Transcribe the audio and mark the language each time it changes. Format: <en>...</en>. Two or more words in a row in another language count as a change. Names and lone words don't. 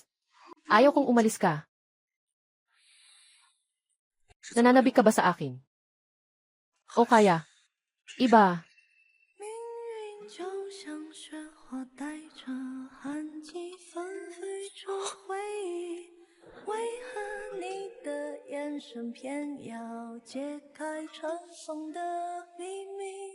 <tl>Ayaw kong umalis ka. Nananabik ka ba sa akin? O kaya, iba.</tl> <zh>就像雪花带着寒季纷飞着回忆，为何你的眼神偏要揭开尘封的秘密？</zh>